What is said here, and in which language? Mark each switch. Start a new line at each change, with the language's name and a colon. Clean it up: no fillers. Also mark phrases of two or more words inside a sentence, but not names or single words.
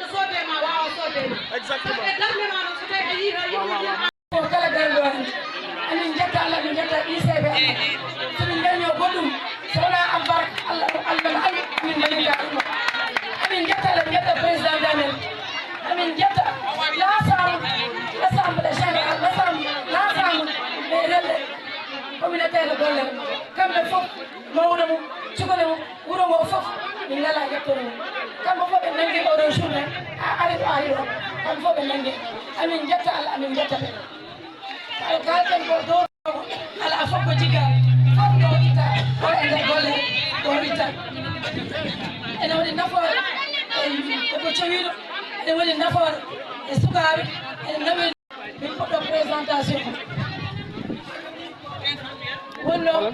Fula: soodema wawa soodema sabu e darde ma ɗo so tawi a yii yimɓe kala garɗo hen amin jetta Allah min jetta ICB somin daño goɗɗum so wona abbarka Allah no andi min dañita ɗum amin jetta Allah min jetta président damen amin jetta
French: l'assemblée générale l'ensemble des relais communautaire
Fula: golle kamɓe fof mawɗo mum cukale mum wuuro ngo fof min ngala ƴettono mum kamɓe fof ɓe nangue oɗo journée ha ari ɗo ari ɗo kamɓe fof ɓe nangue amin jetta Allah amin jetta ɓe kala kalten ko dow ala fof ko jigga fof ɗo itta o e nder golle ɗo itta ene waɗi nafoore koko cowiɗo ene waɗi nafoore e sukaɓe ene nawi min poɗɗo présentation wonno